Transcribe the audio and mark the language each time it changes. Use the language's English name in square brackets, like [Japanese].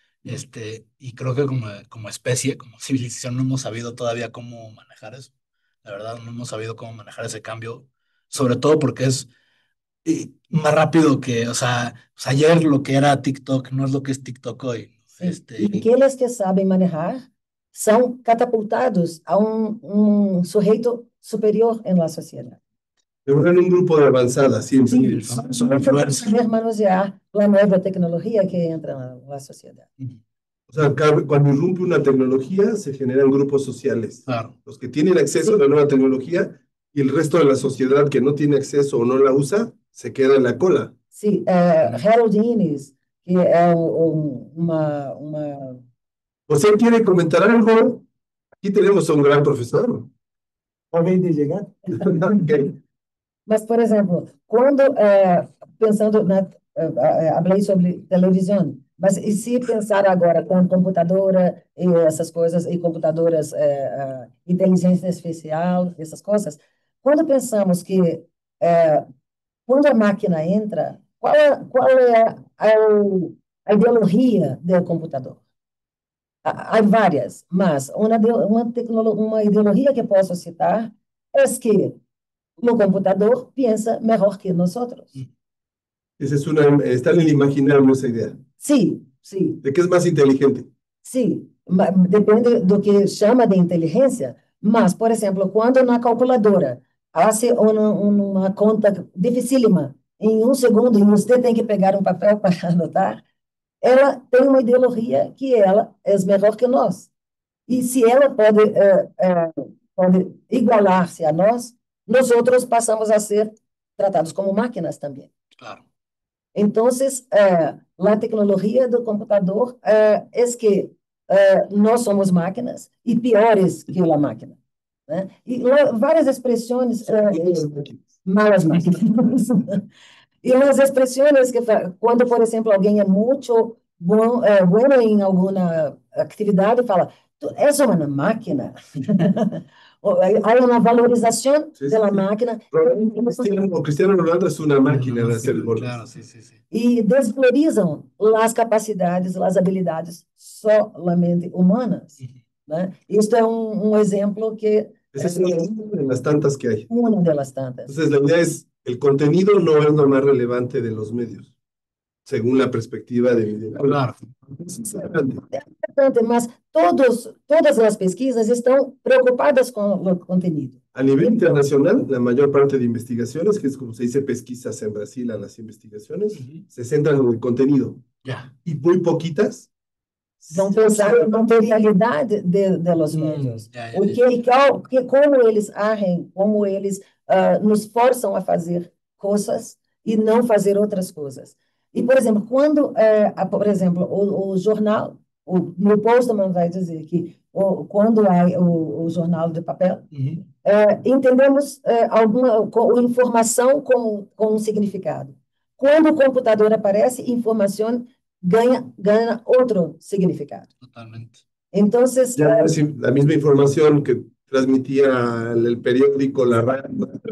[Spanish] Y creo que como especie, como civilización, no hemos sabido todavía cómo manejar eso. La verdad, no hemos sabido cómo manejar ese cambio, sobre todo porque es más rápido o sea, pues ayer lo que era TikTok no es lo que es TikTok hoy. [Portuguese] Sim. E aqueles que sabem manejar são catapultados a sujeito superior na sociedade. [Spanish] Pero en un grupo de avanzada, siempre. [Portuguese] Sim, [Spanish] son influencers. [Portuguese] saber manusear a nova tecnologia que entra na sociedade. [Spanish] O sea, cuando irrumpe una tecnología, se generan grupos sociales. Claro. Los que tienen acceso a la nueva tecnología y el resto de la sociedad que no tiene acceso o no la usa, se queda en la cola. [Portuguese] Sim, Harold Innis, que é uma... [Spanish] ¿Usted quiere comentar algo? Aquí tenemos a un gran profesor. [Portuguese] Acabei de llegar. Ok. Mas, por exemplo, quando, pensando falei sobre televisão, mas e se pensar agora com computadora e essas coisas, e computadoras, inteligência artificial, essas coisas, quando pensamos que, quando a máquina entra, qual é a ideologia do computador? Há várias, mas uma ideologia que posso citar é que no computador pensa melhor que nós outros. [Spanish] Esa es está en el imaginario esa idea. [Portuguese] Sim, sim, [Spanish] De que es más inteligente. [Portuguese] sim. Depende do que chama de inteligência, mas, por exemplo, quando na calculadora faz uma conta dificílima em um segundo e você tem que pegar um papel para anotar, ela tem uma ideologia que ela é melhor que nós. E se ela pode igualar-se a nós, nós outros passamos a ser tratados como máquinas também. Claro. Então, a tecnologia do computador é que nós somos máquinas e piores que a máquina. Né? E várias expressões, malas máquinas. E umas expressões que, quando, por exemplo, alguém é muito bom em alguma atividade, fala, tu és uma máquina. Há uma valorização da máquina. [Spanish] Cristiano Ronaldo es una máquina de hacer goles. Claro, sí, sí, sí. [Portuguese] E desvalorizam as capacidades, as habilidades solamente humanas. Né? Isto é exemplo que... [Spanish] Esa es una de las tantas que hay. Una de las tantas. Entonces, la idea es, el contenido no es lo más relevante de los medios, según la perspectiva de video. Claro. [Portuguese] É importante, mas todas as pesquisas estão preocupadas com o conteúdo. [Spanish] A nivel internacional, la mayor parte de investigaciones, que es como se dice pesquisas en Brasil a las investigaciones, se centran en el contenido. Ya. Y muy poquitas [Portuguese] Vão pensar na materialidade dos médios. Como eles agem, como eles nos forçam a fazer coisas e não fazer outras coisas. E, por exemplo, quando, o jornal, o Postman vai dizer que quando há o jornal de papel, entendemos alguma informação com um significado. Quando o computador aparece, informação ganha outro significado. Totalmente. Então, [Spanish] ya la misma información que transmitía el periódico, la radio.